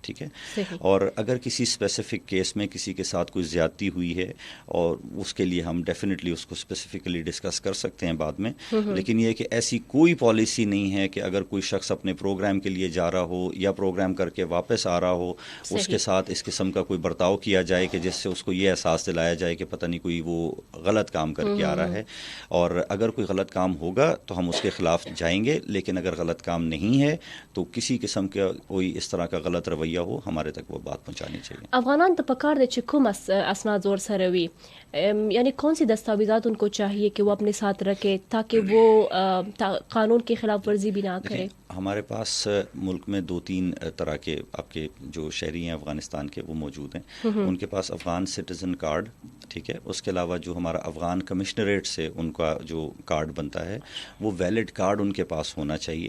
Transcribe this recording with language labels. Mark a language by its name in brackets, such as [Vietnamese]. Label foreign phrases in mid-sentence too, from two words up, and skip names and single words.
[Urdu] ٹھیک ہے, اور اگر کسی [English] specific case [Urdu] میں کسی کے ساتھ کوئی زیادتی ہوئی ہے اور اس کے لیے ہم ڈیفینیٹلی اس کو اسپیسیفکلی ڈسکس کر سکتے ہیں بعد میں, لیکن یہ کہ ایسی کوئی پالیسی نہیں ہے کہ اگر کوئی شخص اپنے پروگرام کے لیے جا رہا ہو یا پروگرام کر کے واپس آ رہا ہو اس کے ساتھ اس قسم کا کوئی برتاؤ کیا جائے کہ جس سے اس کو یہ احساس دلایا جائے کہ پتہ نہیں کوئی وہ غلط کام کر کے آ رہا ہے. اور اگر کوئی غلط کام ہوگا تو ہم اس کے خلاف جائیں گے, لیکن اگر غلط کام نہیں ہے تو کسی قسم کا کوئی اس طرح کا غلط رویہ ہو ہمارے تک وہ بات پہنچانی چاہیے. [Pashto] افغانان ته پکار دی چې کوم اسناد ور سره وي, [Urdu] یعنی کون سی دستاویزات ان کو چاہیے کہ وہ اپنے ساتھ رکھے تاکہ وہ قانون کی خلاف ورزی بھی نہ کرے؟ ہمارے پاس ملک میں 2-3 طرح کے آپ کے جو شہری ہیں افغانستان کے وہ موجود ہیں. ان کے پاس [English] Afghan citizen card, [Urdu] ٹھیک ہے, اس کے علاوہ جو ہمارا افغان کمشنریٹ سے ان کا جو کارڈ بنتا ہے وہ [English] valid card [Urdu] ان کے پاس ہونا چاہیے.